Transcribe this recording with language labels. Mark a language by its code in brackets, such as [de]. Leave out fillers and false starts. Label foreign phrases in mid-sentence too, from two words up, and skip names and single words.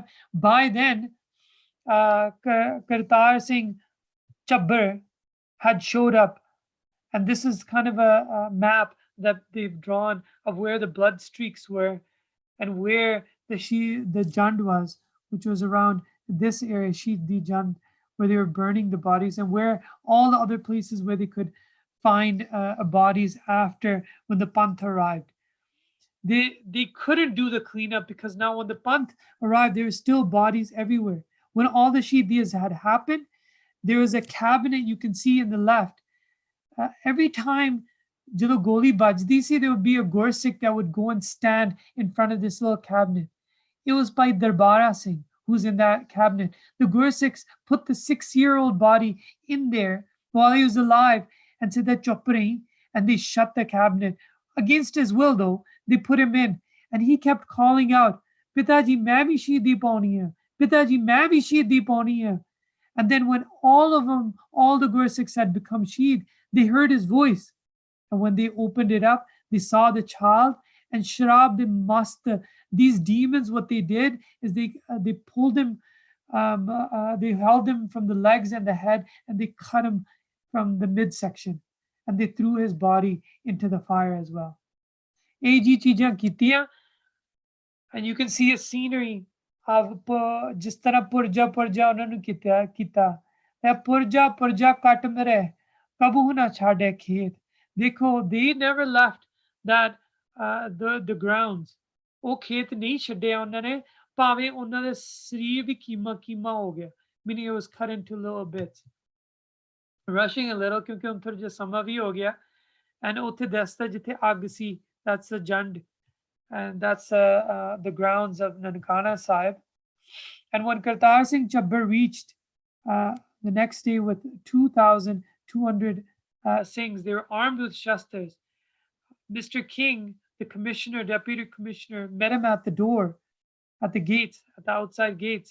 [en] By then, Kartar Singh Chabbar had showed up, and this is kind of a map that they've drawn of where the blood streaks were and where the Jand was, which was around this area, Sheet di Jand, where they were burning the bodies, and where all the other places where they could find bodies after when the Panth arrived. They couldn't do the cleanup because now when the Panth arrived, there were still bodies everywhere. When all the Shahidiyas had happened, there was a cabinet you can see in the left. Every time [pa] ਜਦੋਂ ਗੋਲੀ ਵੱਜਦੀ ਸੀ, [en] there would be a Gursikh that would go and stand in front of this little cabinet. It was by Darbara Singh who's in that cabinet. The Gursikhs put the 6-year-old body in there while he was alive and said that [pa] ਚੁੱਪ ਰਹੀਂ, [en] and they shut the cabinet. Against his will, though, they put him in, and he kept calling out, [pa] ਪਿਤਾਜੀ, ਮੈਂ ਭੀ ਸ਼ਹੀਦੀ ਪਾਉਣੀ ਹੈ. ਪਿਤਾਜੀ, ਮੈਂ ਭੀ ਸ਼ਹੀਦੀ ਪਾਉਣੀ ਹੈ. [en] And then when all of them, all the Gursikhs had become shaheed, they heard his voice. And when they opened it up, they saw the child, and Sharab, these demons, what they did is they pulled him, they held him from the legs and the head, and they cut him from the midsection, and they threw his body into the fire as well. And you can see a scenery of [pa] ਜਿਸ ਤਰ੍ਹਾਂ ਪੁਰਜਾ ਉਹਨਾਂ ਨੂੰ ਕੀਤਾ ਪੁਰਜਾ ਕੱਟ ਮਰੇ ਕਬੂ ਨਾ ਛਾੜੇ ਖੇਤ. Dekho, [en] they never left that the grounds. [pa] ਉਹ ਖੇਤ ਨਹੀਂ ਛੱਡਿਆ ਉਹਨਾਂ ਨੇ, ਭਾਵੇਂ ਉਹਨਾਂ ਦੇ ਸਰੀਰ ਵੀ ਕੀਮਾ ਹੋ ਗਿਆ, [en] meaning it was cut into little bits. Rushing a little [pa] ਕਿਉਂਕਿ ਹੁਣ ਥੋੜਾ ਜਿਹਾ ਸਮਾਂ ਵੀ ਹੋ ਗਿਆ, and ਉੱਥੇ ਦੱਸਦਾ ਜਿੱਥੇ ਅੱਗ ਸੀ, [en] that's the Jand, and that's the grounds of Nankana Sahib. And when Kartar Singh Chabbar reached the next day with 2,200 Singhs, they were armed with shastras. Mr. King, the commissioner, deputy commissioner, met him at the door, at the gates, at the outside gates.